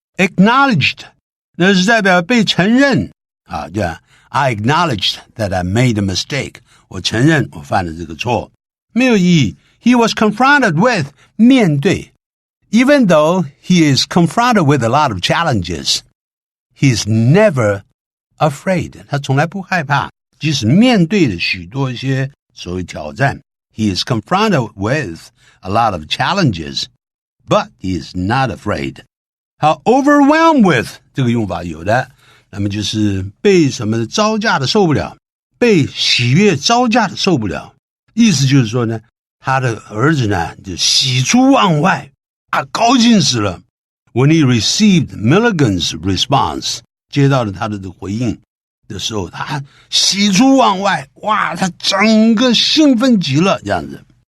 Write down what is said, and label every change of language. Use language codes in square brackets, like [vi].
[en] Acknowledged, [zh] 那是代表被承认啊，这样 [en] I acknowledged that I made a mistake. [zh] 我承认我犯了这个错。没有意义。 [en] He was confronted with, [zh] 面对。 [en] Even though he is confronted with a lot of challenges, he's never afraid. [zh] 他从来不害怕，即使面对了许多一些所谓挑战。 [en] He is confronted with a lot of challenges, but he is not afraid. [zh] 好 [en] overwhelmed with [zh] 这个用法有的，那么就是被什么招架的受不了，被喜悦招架的受不了。意思就是说呢，他的儿子呢就喜出望外啊，高兴死了。 [en] When he received Milligan's response, [zh] 接到了他的回应的时候，他喜出望外，哇，他整个兴奋极了，这样子。